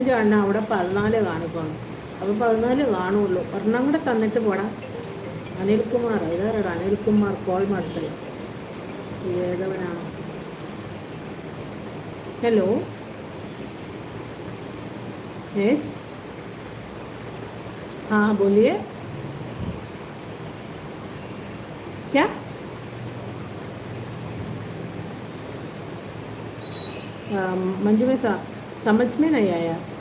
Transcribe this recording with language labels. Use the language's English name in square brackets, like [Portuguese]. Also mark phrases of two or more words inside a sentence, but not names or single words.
[Malayalam] അണ്ണ അവിടെ 14 കാണിക്കണം. അപ്പോൾ 14 കാണുള്ളൂ. ഒരെണ്ണം കൂടെ തന്നിട്ട് പോടാ. അനിൽകുമാർ ഇതാരാടാ? അനിൽകുമാർ കോൾ ಮಾಡ್ತಾ ഏതവനാണ്? [English] hello, yes, [Hindi] हाँ बोलिए. क्या? मंजू में समझ में नहीं आया.